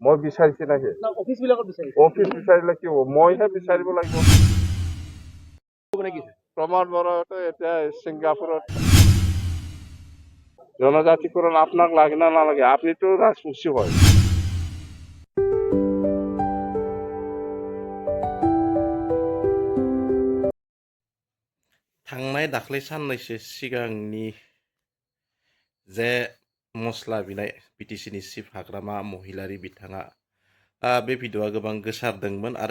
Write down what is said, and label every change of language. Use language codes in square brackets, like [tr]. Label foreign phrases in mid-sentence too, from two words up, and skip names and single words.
[as] মই বিচাৰিছে নাকি অফিচ বিলাকত বিচাৰিছে অফিচ বিচাৰিলে কি হ'ব মইহে বিচাৰিব লাগিব প্ৰমোদ বড়োতো এতিয়া ছিংগাপুৰত জনজাতিকৰণ আপোনাক লাগে না নালাগে আপনিতো রাজবংশী হয় [brx] थांनाय दाख्लै साननैसो सिगांनि जे मस्ला बिनाय बिटिसिनि चिफ हाग्रामा महिलारि बिथाङा बे भिडिअआ गोबां गोसारदोंमोन आरो